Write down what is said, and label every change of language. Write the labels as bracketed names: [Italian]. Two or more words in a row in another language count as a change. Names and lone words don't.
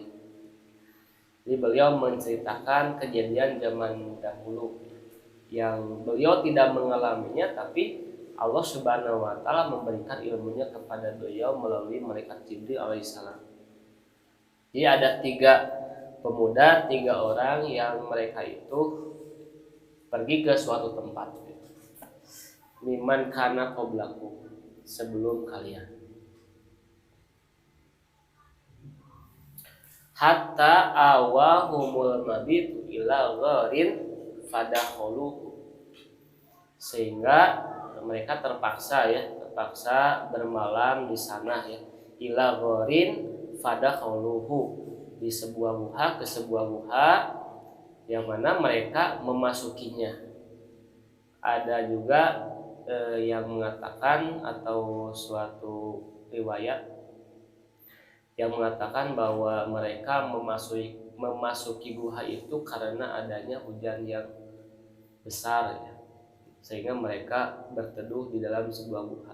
[Indonesian] Jadi beliau menceritakan kejadian zaman dahulu yang beliau tidak mengalaminya, tapi Allah [Arabic] سبحانه وتعالى [Indonesian] memberikan ilmunya kepada beliau melalui malaikat Jibril alaihissalam. Jadi ada 3 pemuda, 3 orang yang mereka itu pergi ke suatu tempat. [Arabic] ممن كان قبلكم, [Indonesian] sebelum kalian. [Arabic] حتى آواهم المبيت إلى غار فدخلوه, [Indonesian] sehingga mereka terpaksa bermalam di sana ya, [Arabic] إلى غار فدخلوه, [Indonesian] di sebuah guha, ke sebuah guha yang mana mereka memasukinya. Ada juga yang mengatakan, atau suatu riwayat yang mengatakan bahwa mereka memasuki guha itu karena adanya hujan yang besar ya, sehingga mereka berteduh di dalam sebuah guha.